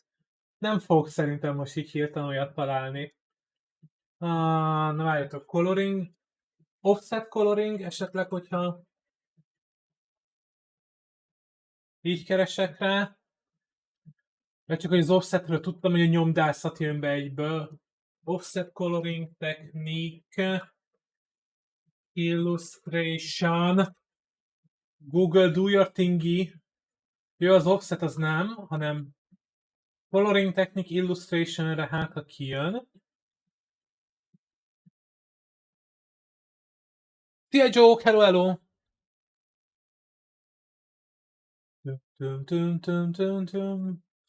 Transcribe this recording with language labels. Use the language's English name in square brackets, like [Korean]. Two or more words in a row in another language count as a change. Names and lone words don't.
[Hungarian] Nem fogok szerintem most így hirtelen olyat találni. Na várjatok, coloring, [English] offset coloring [Hungarian] esetleg, hogyha így keresek rá. Mert csak hogy az offsetről tudtam, hogy a nyomdászat jön be egyből. [English] Offset coloring technique, illustration, Google do your thingy. [Hungarian] Jó, az offset az nem, hanem [English] coloring technique [Hungarian] illustrationre hát, ha kijön. Szia Joke, [English] hello, hello! Tum, tum, tum, tum, tum.